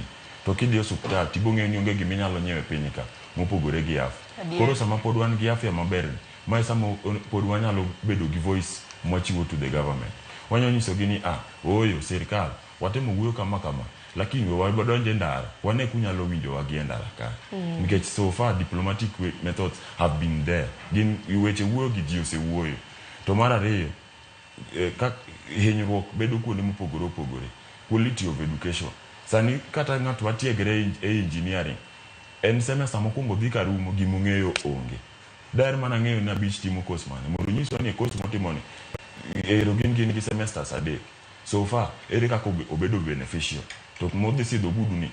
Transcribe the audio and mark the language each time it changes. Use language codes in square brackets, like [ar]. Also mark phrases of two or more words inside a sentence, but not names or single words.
[luo] To kidhi e osiptal, tibong'eyo ni onge giminyalo nyiewo e piny ka mopogore gi afya. Koro sama pod wan gi afya maber, mae sama pod wanyalo bedo gi voice mwachiwo [en] to the government. [luo] Wanyo nyiso gi ni oyo sirkal, watemo wuoyo kama, lakini wadonje ndara, wane kunyalo winjo wagi e ndara ka. [en] Nikech so far diplomatic methods have been there. [luo] Gin weche wuoyo gi ji osewuoyo. To mar ariyo, hinyruok bedo kuonde mopogore. [en] Quality of education. [luo] Sani kata ng'at matiegre e engineering, en semester mokwongo dhi ka rumo gimong'eyo onge. Daher mana ng'eyo ni abich timo course mane. Mondo nyiso ni course motimo ni gin gi semesters 3. [en] So far, [luo] ere kaka obedo beneficial. To modhi sidho budu ni